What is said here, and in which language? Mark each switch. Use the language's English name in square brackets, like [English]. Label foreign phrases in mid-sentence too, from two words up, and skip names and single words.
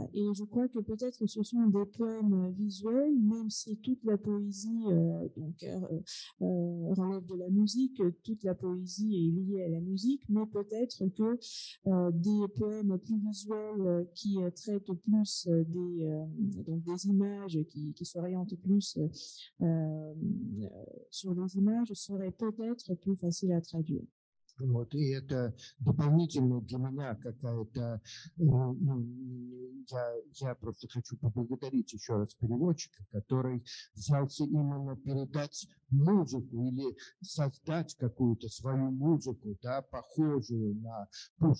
[French] Et je crois que peut-être ce sont des poèmes visuels, même si toute la poésie relève de la musique, toute la poésie est liée à la musique, mais peut-être que des poèmes plus visuels qui traitent plus des images, qui s'orientent plus sur les images, seraient peut-être plus faciles à traduire. [Russian] Вот, и это дополнительно для меня какая-то... Я просто хочу поблагодарить еще раз переводчика, который взялся именно передать музыку или создать какую-то свою музыку, да, похожую на пушкинскую.